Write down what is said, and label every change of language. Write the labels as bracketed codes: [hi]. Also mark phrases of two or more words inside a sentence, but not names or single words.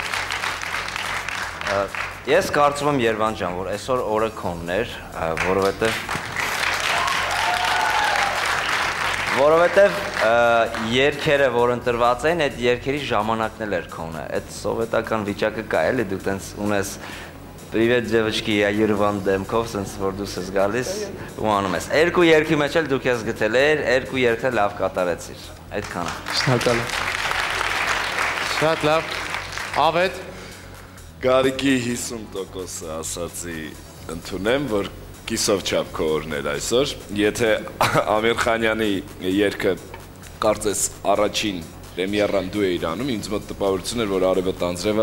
[hy] Ես կարծում եմ Երվան ջան, որ այսօր օրը քոնն էր, որովհետև երգերը, որ ընտրված են, այդ երգերի ժամանակն էլ էր քոնը։ Այդ սովետական վիճակը կա էլի, դու տենց ունես [ru] «Привет, девочки, я [hy] Երվան» դեմքով, սենց որ դու ես գալիս ու անում ես։ Երկու երգի մեջ էլ դու քեզ գտել էր, երկու երգը լավ կատարեցիր։ Այդքանը։ Շնորհակալ եմ։ Շատ լավ։ Ավետ։ Գարիկի 50% ասացի ընդունեմ, որ կիսով չափ քո օրն էր այսօր։ Եթե Ամիր Խանյանի երգը կարծես առաջին պրեմիերան դու էիր անում, ինձ մոտ տպավորություն էր, որ Արևոտ Անձրևը